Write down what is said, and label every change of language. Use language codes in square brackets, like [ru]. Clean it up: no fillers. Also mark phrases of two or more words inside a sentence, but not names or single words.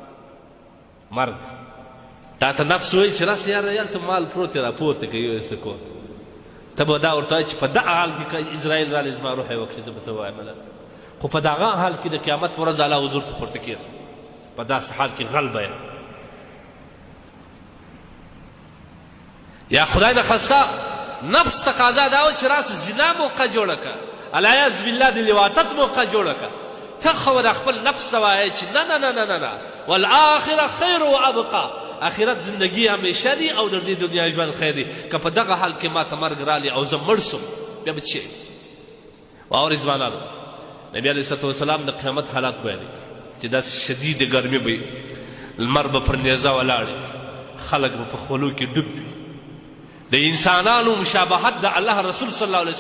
[ps] تا ته نفس وایي چې راسه یاره هلته مال پروت دی راپورته کوي یو څه کور ته به دا ورته وایي چې په دغه حال کې اسرائیل رالی زما روح یې وکړي زه به څه ووایم خو په دغه حال کې د قیامت په ورځ الله حضور ته پورته کېږي په داسې حال کې غل به یا خدای نخواسته نفس تقاضا دا و چې راسه زنا موقع جوړه که [ar] العیاذ بالله [ps] د لواطت موقع جوړه که ته خو د خپل نفس ته وایې چې نه [ar] والآخره خیر و ابقا [ps] آخرت زندگی همیشه دی او در دې دنیا ژوند خیر دی که په دغه حال کې ما ته مرګ رالی او زه مړ سم بیا به څه واورئ ځوانانو نبی [ar] علیه الصلاة والسلام [ps] د قیامت حالات بیانوي چې داسې شدید ګرمي به وي لمر به پر نیزه ولاړ خلک به په خولو کې ډوب وي د انسانانو مشابهت د الله رسول [ar] صلی الله علیه